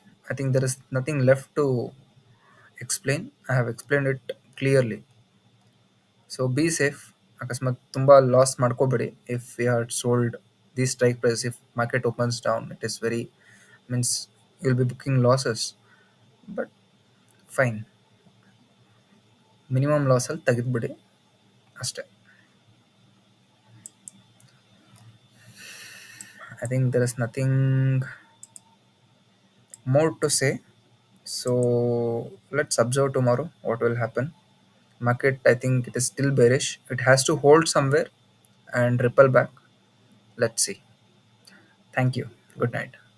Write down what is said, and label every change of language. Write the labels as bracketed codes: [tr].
[en] I think there is nothing left to explain. I have explained it clearly. So be safe. [kn] ಅಕಸ್ಮಾತ್ ತುಂಬ loss ಮಾಡ್ಕೋಬೇಡಿ. [en] If you had sold the strike price, if market opens down, it is very means you will be booking losses. But fine, [kn] minimum ಲಾಸಲ್ಲಿ ತೆಗೆದುಬಿಡಿ ಅಷ್ಟೇ. [en] I think there is nothing more to say. So let's observe tomorrow what will happen. Market, I think it is still bearish. It has to hold somewhere and ripple back. Let's see. Thank you. Good night.